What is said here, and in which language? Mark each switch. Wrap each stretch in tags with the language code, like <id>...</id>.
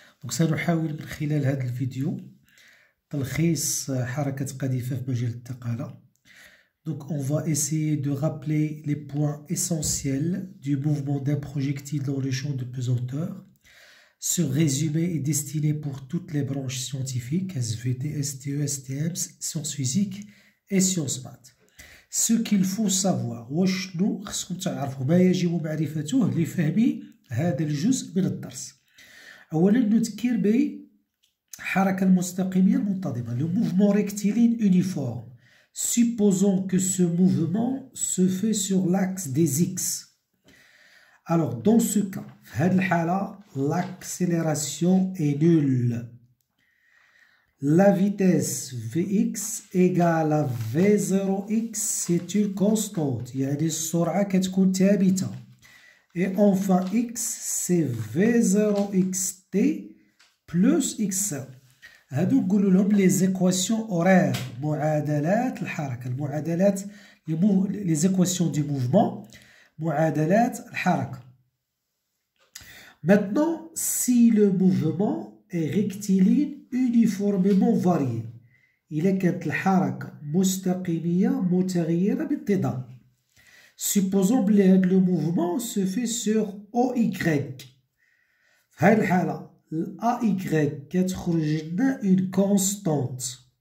<ar>سنحاول من خلال هذا الفيديو تلخيص حركة قذيفة في مجال الثقالة.</ar> <fr>On va essayer de rappeler les points essentiels du mouvement d'un projectile dans le champ de pesanteur. Ce résumé est destiné pour toutes les branches scientifiques, SVT, STE, STM, sciences physiques et sciences maths. Ce qu'il faut savoir</fr> <ar>وشنو خصكم تعرفوا ما يجب معرفته لفهم هذا الجزء من الدرس. أولا نذكر بحركة المستقيمية المنتظمة.</ar> <fr>Le mouvement rectiligne uniforme. Supposons que ce mouvement se fait sur l'axe des X. Alors dans ce cas,</fr> <ar>في هذه الحالة</ar> <fr>l'accélération est nulle. La vitesse Vx égale à V0x, c'est une constante.</fr> <ar>يعني السرعة كتكون ثابتة.</ar> <fr>Et enfin x, c'est V0xt plus x.</fr> <ar>هادو نقولوا لهم</ar> <fr>les équations horaires.</fr> <ar>معادلات الحركة.</ar> <fr>المعادلات les équations du mouvement.</fr> <ar>معادلات الحركة.</ar> <fr>Maintenant, si le mouvement est rectiligne uniformément varié,</fr> <ar>إلا كانت الحركة مستقيمية متغيرة بانتظام.</ar> <fr>Supposons que le mouvement se fait sur OY.</fr> <ar>في هذه الحالة AY كتخرج لنا une constante.</ar>